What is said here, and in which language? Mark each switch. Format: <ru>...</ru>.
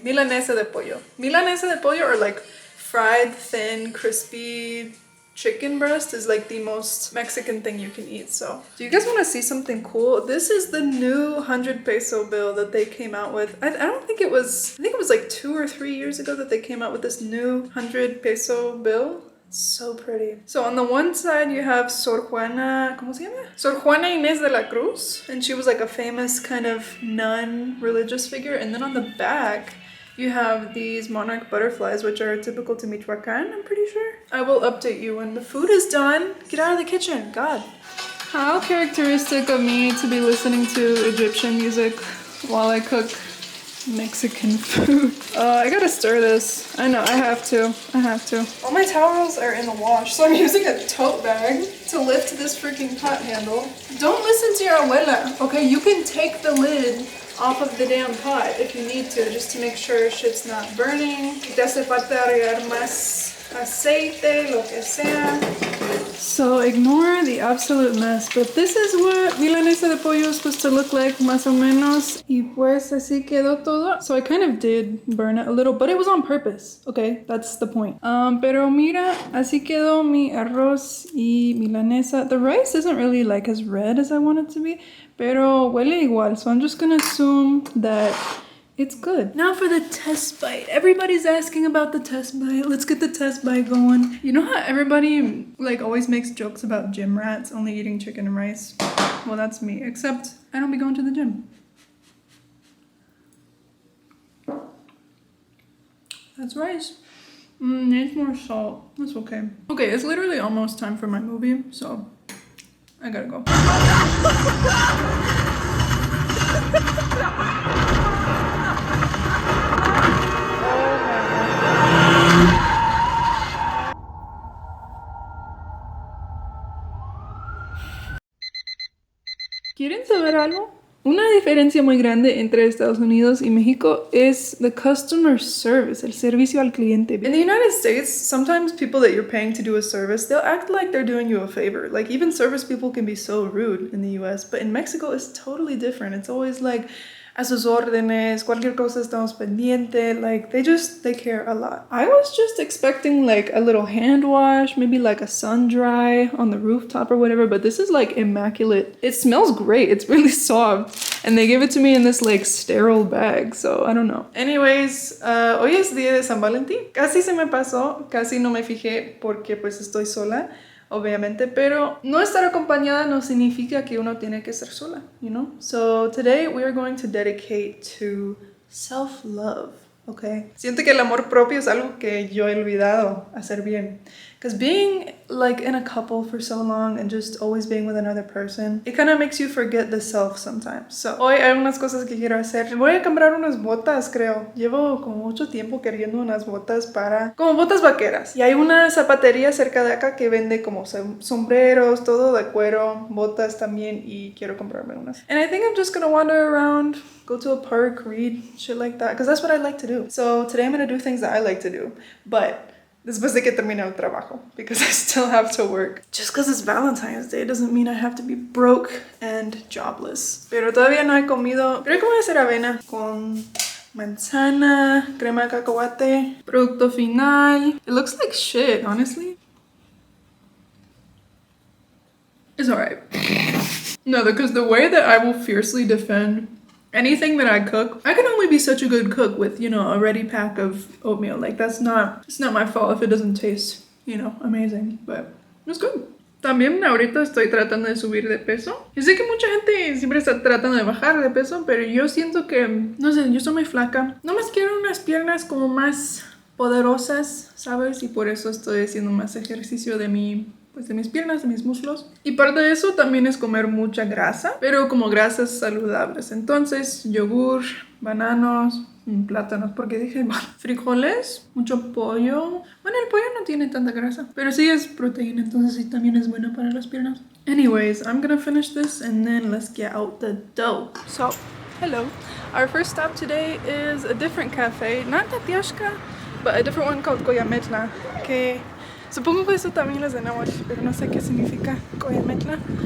<en>Milanesa de pollo. Milanesa de pollo, or like fried, thin, crispy chicken breast is like the most Mexican thing you can eat. So, do you guys want to see something cool? This is the new 100 peso bill that they came out with. I think it was like 2 or 3 years ago that they came out with this new 100 peso bill. So pretty. So on the one side you have Sor Juana,</en> <es>¿cómo se llama?</es> <en>Sor Juana Inés de la Cruz, and she was like a famous kind of nun religious figure. And then on the back you have these monarch butterflies, which are typical to Michoacan, I'm pretty sure. I will update you when the food is done. Get out of the kitchen, God. How characteristic of me to be listening to Egyptian music while I cook Mexican food. I gotta stir this. I know, I have to. All my towels are in the wash, so I'm using a tote bag to lift this freaking pot handle. Don't listen to your abuela, okay? You can take the lid off of the damn pot if you need to, just to make sure shit's not burning.</en> <es>Te hace falta agregar más aceite, lo que sea.</es> <en>So ignore the absolute mess, but this is what milanesa de pollo is supposed to look like,</en> <es>más o menos. Y pues así quedó todo.</es> <en>So I kind of did burn it a little, but it was on purpose, okay? That's the point.</en> <es>Pero mira, así quedó mi arroz y milanesa.</es> <en>The rice isn't really like as red as I want it to be,</en> <es>pero huele igual,</es> <en>so I'm just gonna assume that it's good. Now for the test bite. Everybody's asking about the test bite. Let's get the test bite going. You know how everybody like always makes jokes about gym rats only eating chicken and rice? Well, that's me, except I don't be going to the gym. That's rice. Needs more salt. That's okay. Okay, it's literally almost time for my movie, so I gotta go.</en> <es>¿Quieren saber algo? Una diferencia muy grande entre Estados Unidos y México es</es> <en>the customer service,</en> <es>el servicio al cliente.</es> <en>In the United States, sometimes people that you're paying to do a service, they'll act like they're doing you a favor. Like even service people can be so rude in the US, but in Mexico it's totally different. It's always like</en> <es>a sus órdenes, cualquier cosa estamos pendiente,</es> <en>like they care a lot. I was just expecting like a little hand wash, maybe like a sun dry on the rooftop or whatever, but this is like immaculate. It smells great, it's really soft, and they give it to me in this like sterile bag, so I don't know.</en> <es>Anyways, hoy es día de San Valentín. Casi se me pasó, casi no me fijé porque pues estoy sola. Obviamente, pero no estar acompañada no significa que uno tiene que estar sola,</es> <en>you know? So today we are going to dedicate to self-love, okay?</en> <es>Siento que el amor propio es algo que yo he olvidado hacer bien.</es> <en>Because being like in a couple for so long and just always being with another person, it kind of makes you forget the self sometimes. So</en> <es>hoy hay unas cosas que quiero hacer. Voy a comprar unas botas, creo. Llevo como mucho tiempo queriendo unas botas como botas vaqueras. Y hay una zapatería cerca de acá que vende como sombreros, todo de cuero, botas también, y quiero comprarme unas.</es> <en>And I think I'm just gonna wander around, go to a park, read, shit like that, because that's what I like to do. So today I'm gonna do things that I like to do, but</en> <es>después de que termine el trabajo,</es> <en>because I still have to work. Just because it's Valentine's Day doesn't mean I have to be broke and jobless.</en> <es>Pero todavía no he comido. Creo que voy a hacer avena con manzana, crema de cacahuate, producto final.</es> <en>It looks like shit, honestly. It's alright. No, because the way that I will fiercely defend anything that I cook, I can only be such a good cook with, you know, a ready pack of oatmeal. Like, it's not my fault if it doesn't taste, you know, amazing, but it's good.</en> <es>También ahorita estoy tratando de subir de peso. Yo sé que mucha gente siempre está tratando de bajar de peso, pero yo siento que, no sé, yo soy muy flaca. Nomás quiero unas piernas como más poderosas, ¿sabes? Y por eso estoy haciendo más ejercicio de mis piernas, de mis muslos. Y parte de eso también es comer mucha grasa, pero como grasas saludables. Entonces, yogur, bananos, plátanos, porque dije, bueno, frijoles, mucho pollo. Bueno, el pollo no tiene tanta grasa, pero sí es proteína, entonces sí también es bueno para las piernas.</es> <en>Anyways, I'm gonna finish this and then let's get out the dough. So, hello. Our first stop today is a different cafe, not Tatiashka, but a different one called Coyametla,</en> <es>que supongo que eso también es de náhuatl, pero no sé qué significa Coyametla.</es>